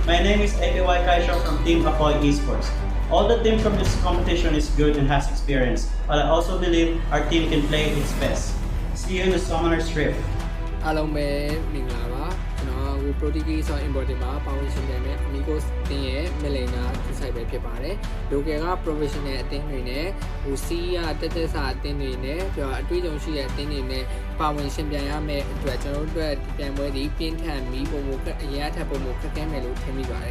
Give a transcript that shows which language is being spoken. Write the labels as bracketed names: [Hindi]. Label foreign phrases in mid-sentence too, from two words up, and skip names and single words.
[English] name is APOY from Team APOY Esports. All the team from this competition is good and has experience, but I also believe our team can play its best. See you in the Summoner's Rift. [Burmese] အားလုံးပဲမင်္ဂလာပါကျွန်တော်က Prodigies of Immortal မှာပါဝင်ရှင်ပြန်မဲ့ AMIGOS တင်းရဲ့ Melina သူဆိုင်ပဲဖြစ်ပါတယ် local က professional အသင်းတွေနဲ့C ကတက်တက်စာအသင်းတွေနဲ့ပြီးတော့အတွေ့အကြုံရှိတဲ့အသင်းတွေနဲ့ပါဝင်ရှင်ပြန်ရမယ့်အတွက်ကျွန်တော်တို့အတွက်ဒီပြိုင်ပွဲဒီပြင်းထန်ပြီးပုံမှုအရင်အထက်ပုံမှုခက်ခဲမယ်လို့ထင်မိပါတယ်